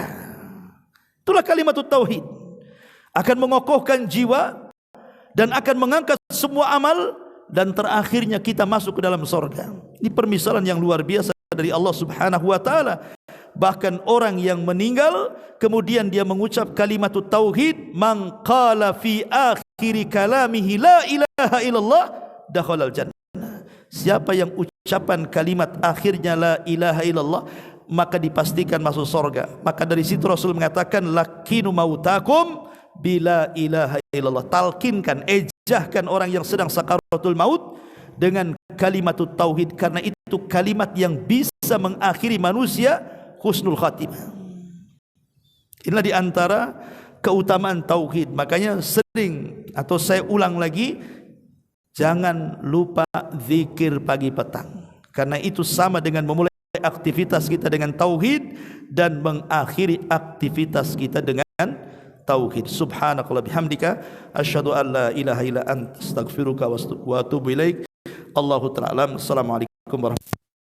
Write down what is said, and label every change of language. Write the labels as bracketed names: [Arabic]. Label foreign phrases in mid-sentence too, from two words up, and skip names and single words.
[Indonesian] Itulah [Arabic] كلمة التوحيد. [Indonesian] Akan mengokohkan jiwa dan akan mengangkat semua amal, dan terakhirnya kita masuk ke dalam sorga. Ini permisalan yang luar biasa dari Allah [Arabic] سبحانه وتعالى. [Indonesian] Bahkan orang yang meninggal kemudian dia mengucap [Arabic] كلمة التوحيد, من قال في آخر كلامه لا إله إلا الله دخل الجنة. [Indonesian] Siapa yang ucapan kalimat akhirnya [Arabic] لا إله إلا الله, [Indonesian] maka dipastikan masuk surga. Maka dari situ Rasul mengatakan [Arabic] لقنوا موتاكم لا إله إلا الله. [Indonesian] Talkinkan, ejahkan orang yang sedang [Arabic] سكرات الموت [Indonesian] dengan [Arabic] كلمة التوحيد, [Indonesian] karena itu kalimat yang bisa mengakhiri manusia [Arabic] حسن الخاتمة. [Indonesian] Inilah di antara keutamaan tauhid. Makanya sering, atau saya ulang lagi, jangan lupa zikir pagi petang, karena itu sama dengan memulai aktivitas kita dengan tauhid dan mengakhiri aktivitas kita dengan tauhid. [Arabic] سبحانك اللهم بحمدك أشهد أن لا إله إلا أنت أستغفرك وأتوب إليك. الله تعالى أعلم. السلام عليكم ورحمة الله وبركاته.